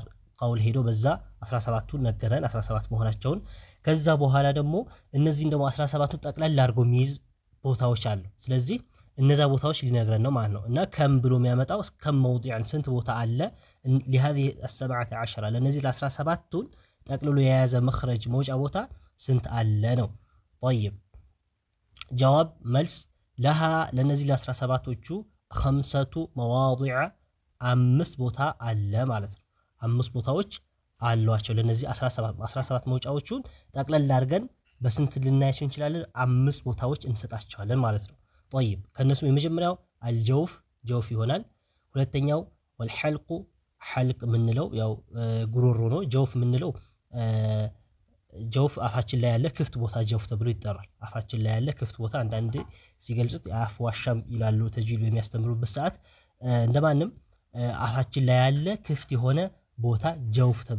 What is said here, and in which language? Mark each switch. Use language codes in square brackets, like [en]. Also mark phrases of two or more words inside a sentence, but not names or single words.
[am] ቀውል ሄዶ በዛ 17ቱ ነገረን 17 መሆናቸውን ከዛ በኋላ ደግሞ እነዚህን ደግሞ 17ቱ ጠቅላላ አድርጎ የሚይዝ ቦታዎች አሉ ስለዚህ እነዛ ቦታዎች ሊነግረን ነው ማለት ነው እና ከም ብሎ የሚያመጣው ከም موضعን ስንት ቦታ አለ لهذه 17 ለነዚህ ለ17ቱን ጠቅልሎ የያዘ መኽረጅ መውጫ ቦታ ስንት አለ ነው [ar] طيب جواب [am] መልስ لها ለነዚህ ለ17ቶቹ 5 مواضع 5 ቦታ አለ ማለት ነው 5 ቦታዎች አሏቸው ለነዚህ 17 መውጫዎቹን ጠቅለል አድርገን በስንት ልናያቸው እንችላለን 5 ቦታዎች እንሰጣቸዋለን ማለት ነው طيب ከነሱ የመጀመሪያው الجوف ጆፍ ይሆናል ሁለተኛው [ar] والحلق حلق [am] ምንለው ያው ጉሮሮ ነው ጆፍ ምንለው ጆፍ አፋችን ላይ ያለ ክፍት ቦታ ጆፍ ተብሎ ይጠራል አፋችን ላይ ያለ ክፍት ቦታ አንዳንዴ ሲገልጹት አፍ ዋሻም ይላሉ ተጅዊድ በሚያስተምሩበት ሰዓት እንደማንም አፋችን ላይ ያለ ክፍት የሆነ ቦታ ጀውፍ ተብሎ